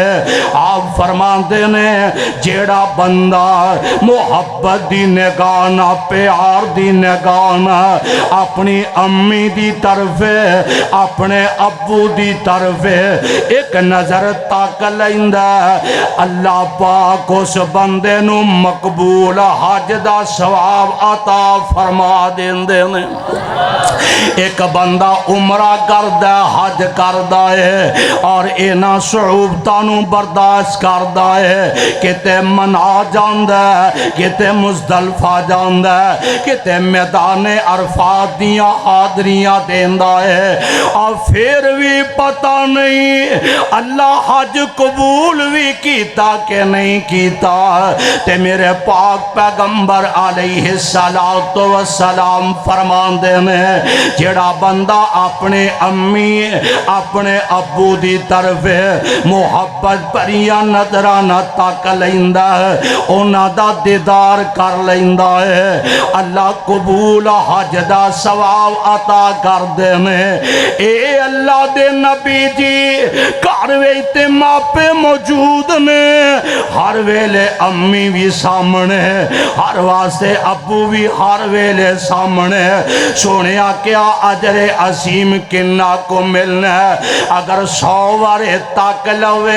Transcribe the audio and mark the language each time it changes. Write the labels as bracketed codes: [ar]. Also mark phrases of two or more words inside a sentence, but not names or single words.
[pa] آپ فرماندے نے جیڑا بندہ محبت دی نگاہ نہ پیار دی نگاہ نہ اپنی امی دی طرف اپنے ابو دی طرف ایک نظر تک لیندا اللہ پاک اس بندے نو مقبول حج دا ثواب عطا فرما دیندے نے۔ ایک بندہ عمرہ کردا حج کردا ہے اور اینا صعوبتاں نو برداشت کردا ہے، کتے منا جاندا ہے، کتے مزدلفہ جاندا ہے، کتے میدان عرفات دیاں حاضریاں دیندا ہے، اور پھر بھی پتہ نہیں اللہ حج قبول بھی کیتا کہ نہیں کیتا۔ تے میرے پاک پیغمبر علیہ السلام فرماندے نے جڑا بندہ اپنے امی اپنے ابو دی طرف محبت بھریاں نظرانہ تک لیندا ہے، انہاں دا دیدار کر لیندا ہے، اللہ قبول حج دا ثواب عطا کر دے نے۔ اے اللہ دے نبی جی گھر وچ ماپے موجود نے، ہر ویلے امی بھی سامنے، ہر واسطے ابو بھی ہر ویلے سامنے۔ سنیا کیا اجر عظیم کنہ کو ملنا ہے اگر 100 وارے تک لوے؟